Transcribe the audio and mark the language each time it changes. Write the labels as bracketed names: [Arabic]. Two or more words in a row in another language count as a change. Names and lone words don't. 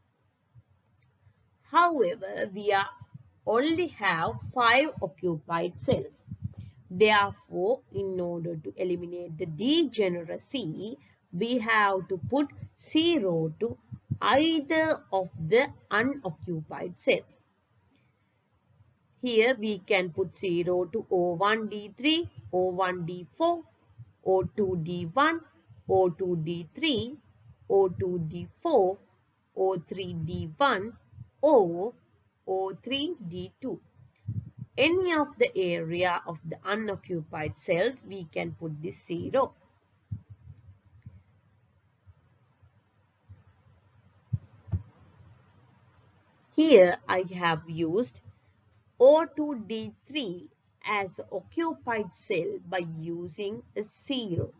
[English] However, we only have 5 occupied cells. Therefore, in order to eliminate the degeneracy, we have to put 0 to either of the unoccupied cells. Here we can put 0 to O1, D3, O1, D4, O2, D1, O2, D3, O2, D4, O3, D1, or O3, D2. Any of the area of the unoccupied cells, we can put this 0. Here I have used O2D3 as occupied cell by using a 0.